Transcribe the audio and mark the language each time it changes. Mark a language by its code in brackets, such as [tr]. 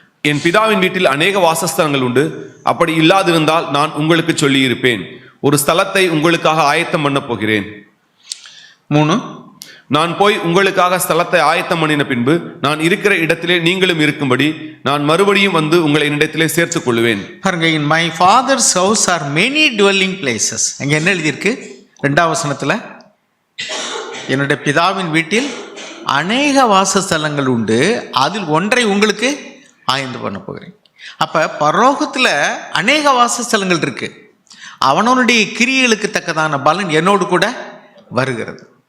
[ta] என் பிதாவின் வீட்டில் அநேக வாசஸ்தலங்கள் உண்டு, அப்படி இல்லாதிருந்தால் நான் உங்களுக்கு சொல்லியிருப்பேன். ஒரு ஸ்தலத்தை உங்களுக்காக ஆயத்தம் பண்ண போகிறேன். 3, நான் போய் உங்களுக்காக ஸ்தலத்தை ஆயத்தம் பண்ணின பின்பு நான் இருக்கிற இடத்திலே நீங்களும் இருக்கும்படி நான் மறுபடியும் வந்து உங்களை என்னிடத்திலே சேர்த்துக் கொள்வேன். பாருங்க, [en] in my father's house are many dwelling places. [ta] அங்க என்ன எழுதியிருக்கு 2வது வசனத்துல, என்னுடைய பிதாவின் வீட்டில் அநேக வாசஸ்தலங்கள் உண்டு, அதில் ஒன்றை உங்களுக்கு ஆய்ந்து பண்ண போகிறேன். அப்ப பரலோகத்துல அநேக வாசஸ்தலங்கள் இருக்கு. அவனுடைய கிரியைகளுக்கு தக்கதான பலன் என்னோடு கூட வருகிறது.